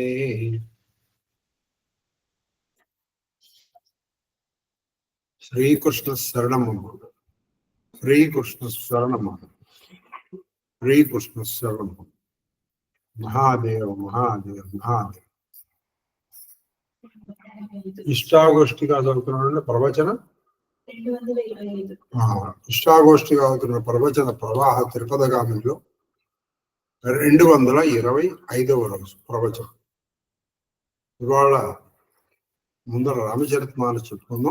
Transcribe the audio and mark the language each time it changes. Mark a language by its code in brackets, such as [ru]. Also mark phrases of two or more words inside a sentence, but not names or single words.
[sa] श्रीकृष्ण शरणम् श्रीकृष्ण शरणम् श्रीकृष्ण शरणम्। महादेव महादेव महादेव। [te] ఇష్టాగోష్ఠిగా చదువుతున్నాడు ప్రవచన ఇష్టాగోష్ఠిగా అవుతున్న ప్రవచన ప్రవాహ త్రిపదగామిలో 225వ రోజు ప్రవచనం. ఇవాళ ముందర రామచరితమానస్ చెప్పుకుందాం.